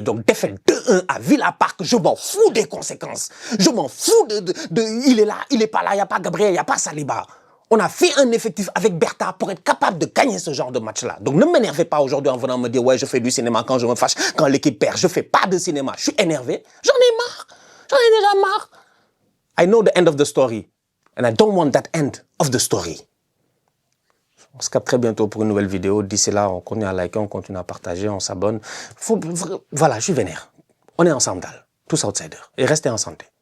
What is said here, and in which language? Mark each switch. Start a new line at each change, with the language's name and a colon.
French: Donc, défaite 2-1 à Villa Park, je m'en fous des conséquences. Je m'en fous il est là, il est pas là, il n'y a pas Gabriel, il n'y a pas Saliba. On a fait un effectif avec Bertha pour être capable de gagner ce genre de match-là. Donc ne m'énervez pas aujourd'hui en venant me dire « Ouais, je fais du cinéma quand je me fâche, quand l'équipe perd. » Je fais pas de cinéma. Je suis énervé. J'en ai marre. J'en ai déjà marre.
English: I know the end of the story. And I don't want that end of the story.
French: On se capte très bientôt pour une nouvelle vidéo. D'ici là, on continue à liker, on continue à partager, on s'abonne. Voilà, je suis vénère. On est ensemble, tous outsiders. Et restez en santé.